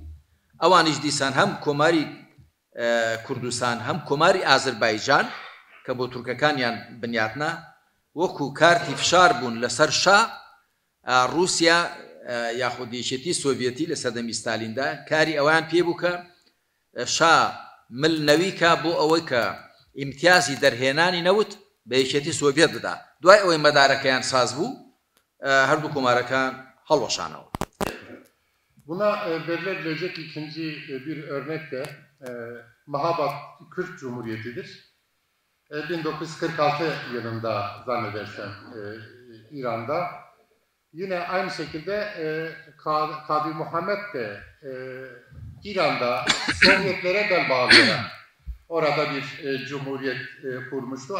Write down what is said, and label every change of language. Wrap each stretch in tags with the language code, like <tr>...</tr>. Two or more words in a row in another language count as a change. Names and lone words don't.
<ckb>ئەوانیش دیسان هەم کۆماری کوردستان هەم کۆماری ئازەربایجان کە بۆ تورکەکانیان بنیاتنا وەکو کارتی فشار بوون لەسەر شا رووسیا یاخود یەکێتی سۆڤێتی لە سەردەمی ستالیندا کاری ئەویان پێ بوو کە شا ملنەویکە بۆ ئەوەی کە ئیمتیازی دەرهێنانی نەوت بە یەکێتی سۆڤێت بدا دوای ئەوەی مەدارەکەیان ساز بوو هەردوو کۆمارەکان هەڵوەشانەوە.</ckb> <tr>Buna verilebilecek ikinci bir örnek de Mahabat Kürt Cumhuriyeti'dir. 1946 yılında zannedersem İran'da. Yine aynı şekilde Kadir Muhammed de İran'da Sovyetlere bel bağlayarak orada bir cumhuriyet kurmuştu.</tr>